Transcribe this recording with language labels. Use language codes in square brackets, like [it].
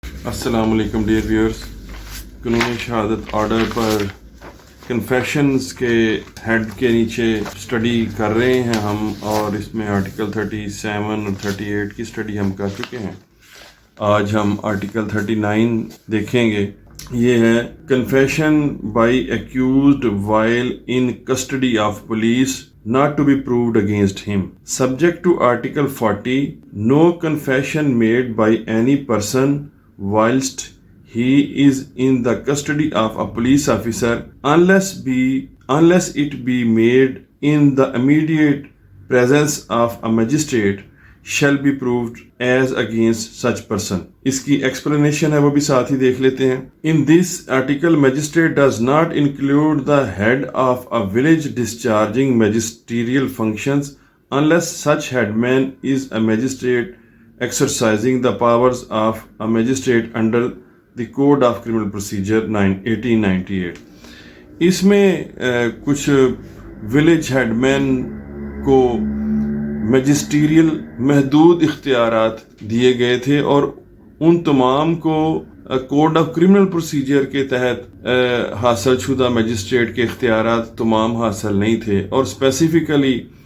[ur] السلام علیکم dear viewers, قانون شہادت آرڈر پر کنفیشنز کے ہیڈ کے نیچے سٹڈی کر رہے ہیں ہم، اور اس میں آرٹیکل 37 اور 38 کی سٹڈی ہم کر چکے ہیں۔ آج ہم آرٹیکل 39 دیکھیں گے۔ یہ ہے [en] Confession by accused while in custody of police not to be proved against him. Subject to Article 40, no confession made by any person whilst he is in the custody of a police officer unless it be made in the immediate presence of a magistrate shall be proved as against such person. [ur] اس کی explanation ہے، وہ بھی ساتھ ہی دیکھ لیتے ہیں۔ [en] In this article, magistrate does not include the head of a village discharging magisterial functions unless such headman is a magistrate exercising the powers of a magistrate under the Code of Criminal Procedure 1898. [ur] اس میں کچھ village head مین کو magisterial محدود اختیارات دیے گئے تھے، اور ان تمام کو کوڈ آف کرمنل پروسیجر کے تحت حاصل شدہ میجسٹریٹ کے اختیارات تمام حاصل نہیں تھے، اور اسپیسیفکلی